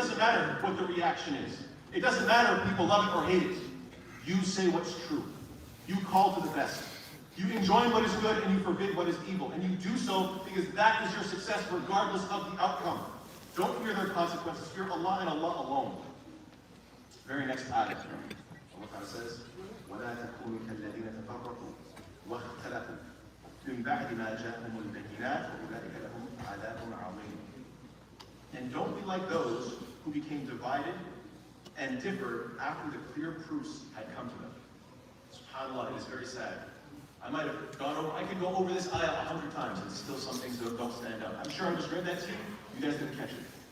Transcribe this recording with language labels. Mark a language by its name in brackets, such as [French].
[English] It doesn't matter what the reaction is. It doesn't matter if people love it or hate it. You say what's true. You call to the best. You enjoin what is good and you forbid what is evil. And you do so because that is your success regardless of the outcome. Don't fear their consequences. Fear Allah and Allah alone. Very next ayah. Allah Ta'ala says, [Arabic] وَلَا تَكُونُوا كَالَّذِينَ تَفَرَّقُوا وَاخْتَلَفُوا مِنْ بَعْدِ مَا جَاءَهُمُ الْبَيِّنَاتُ وَأُولَٰئِكَ لَهُمْ عَذَابٌ عَظِيمٌ. [English] And don't be like those who became divided and differed after the clear proofs had come to them. SubhanAllah, it is very sad. I might have gone over, I could go over this ayah 100 times and still some things don't stand out. I'm sure I just read that to you. You guys didn't catch it.